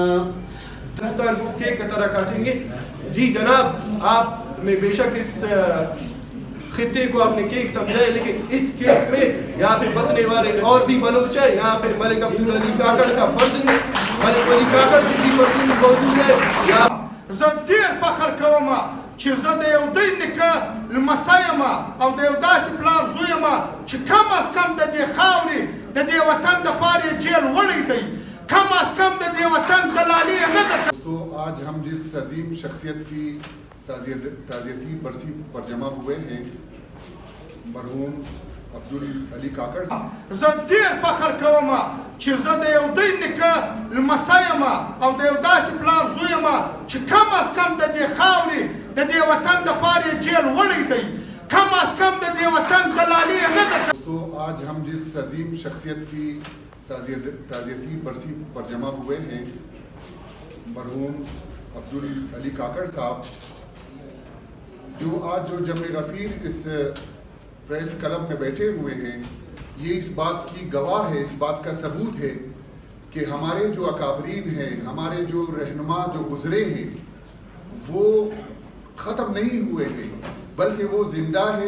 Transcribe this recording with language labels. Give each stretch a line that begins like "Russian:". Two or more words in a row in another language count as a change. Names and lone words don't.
Urdu: ہندوستان کو کیک کی طرح کاٹیں گے. جی جناب آپ نے بے شک اس خطے کو آپ نے کیک سمجھا ہے، لیکن اس کیک پہ یہاں پہ بسنے والے اور بھی بلوچ ہیں. یہاں پہ ملک عبدالعلی کاکڑ کا فرض نہیں، ملک علی کاکڑ کی بھی موجود ہے.
Pashto: زه ډېر فخر کوم چې زه د یو دوی نیکه لمسی یم او د یو داسې پلار زوی یم چې کم از کم د دې خاورې د دې وطن دپاره یې جیل وړی دی، کم از کم د دې وطن دلالي یې نه ده.
Urdu: دوستو آج ہم جس عظیم شخصیت کی تعزیتی برسی پر جمع ہوئے ہیں مرحوم عبدالعلی کاکڑ.
Pashto: زه ډېر فخر کوم چې زه د یو دوی نیکه لمسی یم او د یو داسې پلار زوی یم چې کم از کم د دې خاورې د دې وطن دپاره یې جیل وړی دی، کم از کم د دې وطن دلالي یې نه ده.
Urdu: دوستو آج ہم جس عظیم شخصیت کی تعزیتی برسی پر جمع ہوئے ہیں مرحوم عبدالعلی کاکڑ صاحب، جو آج جو جمع غفیر اس پریس کلب میں بیٹھے ہوئے ہیں، یہ اس بات کی گواہ ہے، اس بات کا ثبوت ہے کہ ہمارے جو اکابرین ہیں، ہمارے جو رہنما جو گزرے ہیں وہ ختم نہیں ہوئے ہیں بلکہ وہ زندہ ہے.